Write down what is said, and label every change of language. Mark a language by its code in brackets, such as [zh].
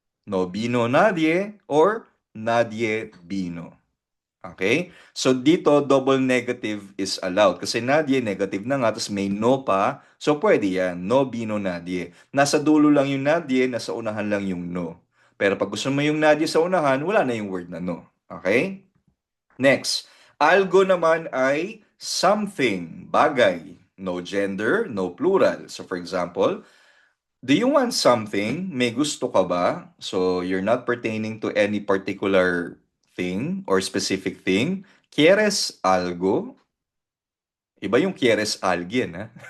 [es] No bino nadie or nadie bino. [en] Okay? So dito, double negative is allowed. [tl] Kasi nadie, negative na nga, tapos may no pa. So pwede yan. [es] No, bino, nadie. [tl] Nasa dulo lang yung nadie, nasa unahan lang yung no. Pero pag gusto mo yung nadie sa unahan, wala na yung word na no. Okay? Next. Algo naman ay something, bagay. [en] No gender, no plural. So for example, do you want something? [tl] May gusto ka ba? [en] So, you're not pertaining to any particular thing or specific thing. [es] ¿Quieres algo? [tl] Iba yung [es] quieres alguien, [tl] ha?